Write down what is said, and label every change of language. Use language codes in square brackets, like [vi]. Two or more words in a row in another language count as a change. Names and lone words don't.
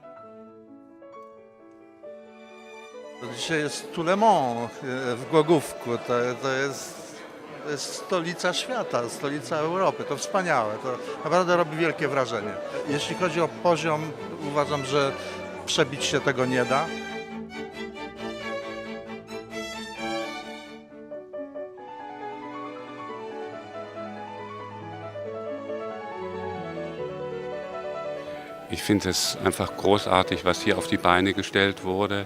[pl] Dzisiaj jest Tout le Monde w Głogówku, to jest stolica świata, stolica Europy, to wspaniałe, to naprawdę robi wielkie wrażenie. Jeśli chodzi o poziom, uważam, że przebić się tego nie da. [de] Ich finde es einfach großartig, was hier auf die Beine gestellt wurde.